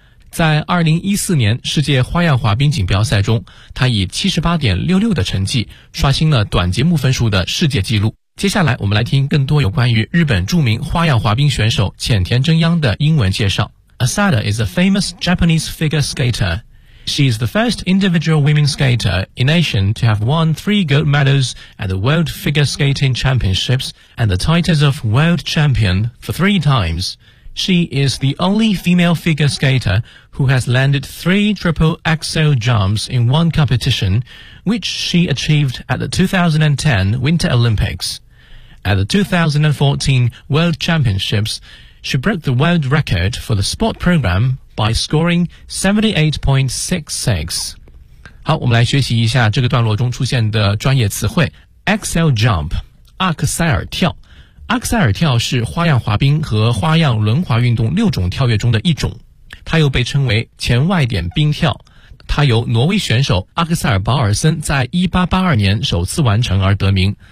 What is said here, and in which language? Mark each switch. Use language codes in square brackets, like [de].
[zh] 在2014年世界花样滑冰锦标赛中，他以 78.66 的成绩刷新了短节目分数的世界纪录。接下来我们来听更多有关于日本著名花样滑冰选手浅田真央的英文介绍。 [en] Asada is a famous Japanese figure skater. She is the first individual women skater in Asia to have won 3 gold medals at the World Figure Skating Championships and the titles of world champion for 3 times. She is the only female figure skater who has landed 3 triple axel jumps in one competition, which she achieved at the 2010 Winter Olympics. At the 2014 World Championships, she broke the world record for the sport program by scoring 78.66. [zh] 好，我们来学习一下这个段落中出现的专业词汇。 Axel jump, 阿克塞尔跳。阿克塞尔跳是花样滑冰和花样轮滑运动六种跳跃中的一种，它又被称为前外点冰跳，它由挪威选手阿克塞尔保尔森在1882年首次完成而得名。